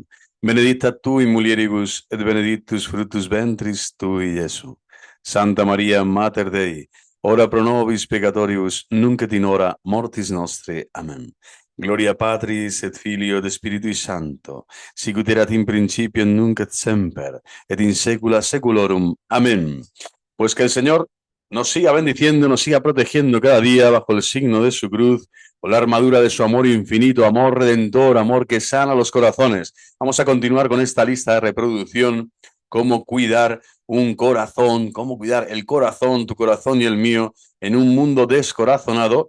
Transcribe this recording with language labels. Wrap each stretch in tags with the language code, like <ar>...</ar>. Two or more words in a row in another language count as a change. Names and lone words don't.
<la>Benedicta tu in mulieribus et benedictus fructus ventris tui, Iesu. Santa Maria, Mater Dei, ora pro nobis peccatoribus, nunc et in hora mortis nostre. Amen. Gloria Patris et Filio et Spiritui Sancto, sicut erat in principio et nunc et semper, et in saecula saeculorum.</la> <es>Amén. Pues que el Señor nos siga bendiciendo, nos siga protegiendo cada día bajo el signo de su cruz, con la armadura de su amor infinito, amor redentor, amor que sana los corazones. Vamos a continuar con esta lista de reproducción, cómo cuidar un corazón, cómo cuidar el corazón, tu corazón y el mío, en un mundo descorazonado.</es>